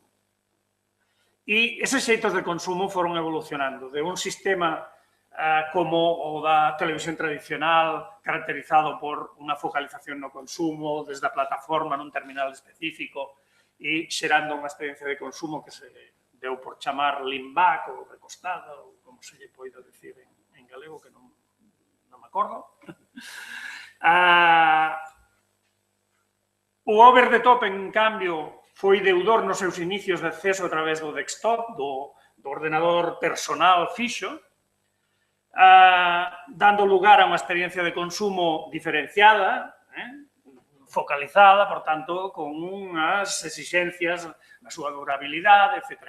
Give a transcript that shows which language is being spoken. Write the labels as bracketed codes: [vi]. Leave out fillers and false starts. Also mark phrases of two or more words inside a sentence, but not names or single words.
[gl] E eses xeitos de consumo foron evolucionando de un sistema como o da televisión tradicional, caracterizado por unha focalización no consumo, desde a plataforma nun terminal específico e xerando unha experiencia de consumo que se deu por chamar [en] lean back [gl] ou recostada, ou como se lle poida decir en galego, que non me acordo. [en] O over the top, [gl] en cambio, foi deudor nos seus inicios de acceso a través do desktop, do ordenador personal fixo, dando lugar a unha experiencia de consumo diferenciada, focalizada, por tanto, con unhas exixencias na súa durabilidade, etc.